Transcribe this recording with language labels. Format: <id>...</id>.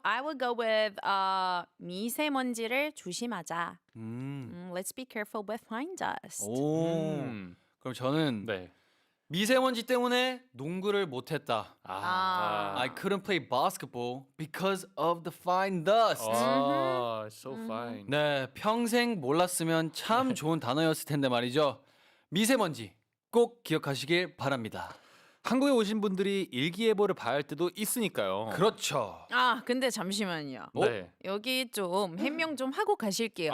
<en>I will go with</en> <ko>미세먼지를 조심하자.</ko> <en>Let's be careful with fine dust.</en> <ko>오. 그럼 저는 네. 미세먼지 때문에 농구를 못했다. 아.</ko> <en>I couldn't play basketball because of the fine dust. 아, so fine.</en> <ko>네, 평생 몰랐으면 참 좋은 단어였을 텐데 말이죠. 미세먼지 꼭 기억하시길 바랍니다. 한국에 오신 분들이 일기예보를 봐야 할 때도 있으니까요. 그렇죠. 아, 근데 잠시만요. 네. 여기 좀 해명 좀 하고 가실게요.</ko>